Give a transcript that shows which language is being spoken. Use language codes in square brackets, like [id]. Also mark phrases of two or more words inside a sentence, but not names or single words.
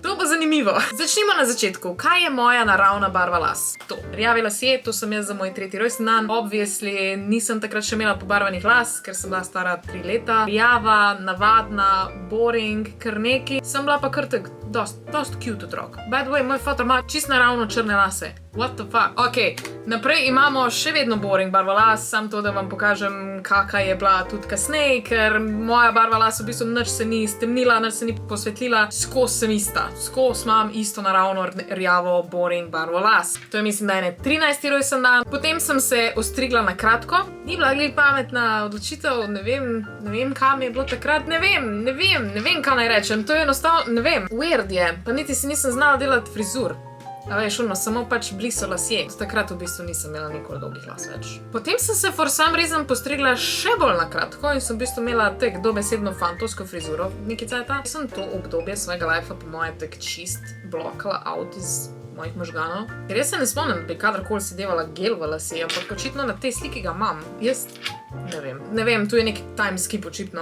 [sl] To bo zanimivo. Začnimo na začetku. Kaj je moja naravna barva las? To. Rjavi lasje, to sem jaz za moj 3. rojstni dan. Obviously, nisem takrat še imela pobarvanih las, ker sem bila stara 3 leta. Rjava, navadna, boring, kar neki. Sem bila pa kar tak dost cute otrok. [en] By the way, [sl] moj fotor ima čisto naravno črne lase. [en] What the fuck? [sl] Ok, naprej imamo še vedno boring barva las, sam to, da vam pokažem, kakaj je bila tudi kasneje, ker moja barva las v bistvu nič se ni stemnila, nič se ni posvetlila, skozi sem ista. Skozi imam isto naravno rjavo boring barvo las. To je mislim, da je 13. rojstni dan. Potem sem se ostrigla na kratko. Ni bila glih pametna odločitev, ne vem, kam je bilo takrat, ne vem, kaj naj rečem. To je enostavno, ne vem, weird je, pa niti si nisem znala delati frizur. A veš, samo pač bliso lasje. Takrat v bistvu nisem imela nikoli dolgih las več. Potem sem se [en] for some reason [sl] postrigla še bolj na kratko in sem v bistvu imela tek dobesedno fantovsko frizuro nekaj cajta. Sem to obdobje svojega lifea po moje tek čist blokala out iz mojih možganov. Ker jaz se ne spomnim, da bi kadarkoli si devala gel v lase, ampak očitno na tej sliki ga imam. Jaz ne vem, tu je neki [en] time skip [sl] očitno.